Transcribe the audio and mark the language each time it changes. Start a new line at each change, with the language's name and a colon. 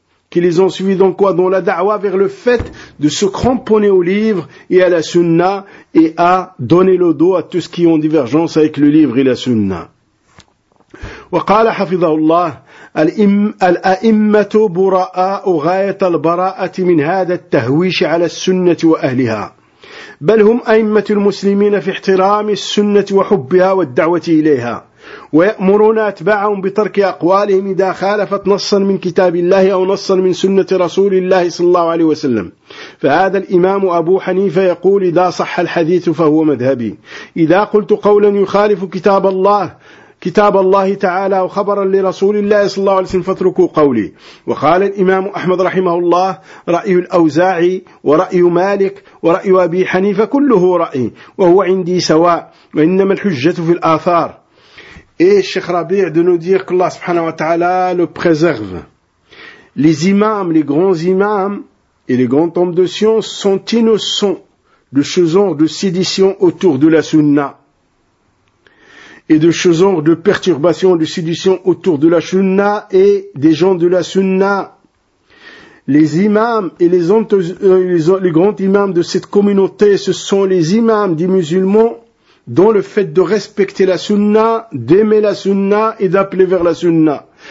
French: Qui les ont suivis dans quoi? Dans la da'wa vers le fait de se cramponner au livre et à la sunna et à donner le dos à tout ce qui est en divergence avec le livre et la sunna.
Arabic: وقال حفظه الله الأئمة براء غاية البراءة من هذا التهويش على السنة وأهلها بل هم أئمة المسلمين في احترام السنة وحبها والدعوة إليها ويأمرون أتباعهم بترك أقوالهم إذا خالفت نصا من كتاب الله أو نصا من سنة رسول الله صلى الله عليه وسلم فهذا الإمام أبو حنيفة يقول إذا صح الحديث فهو مذهبي إذا قلت قولا يخالف كتاب الله كتاب الله تعالى وخبرا لرسول الله صلى الله عليه وسلم فاتركوا قولي وقال الإمام أحمد رحمه الله رأي الأوزاعي ورأي مالك ورأي أبي حنيفة كله رأي وهو عندي سواء وإنما الحجة في الآثار إيه الشيخ ربيع دنو دير الله سبحانه وتعالى لبخزغف
French: les imams, les grands imams et les grands hommes de science sont innocents de ce genre de sédition autour de la sunna. et de choses de perturbation, de sédition autour de la sunna et des gens de la sunna. Les imams et les grands imams de cette communauté, ce sont les imams des musulmans dont le fait de respecter la sunna, d'aimer la sunna et d'appeler vers la sunna.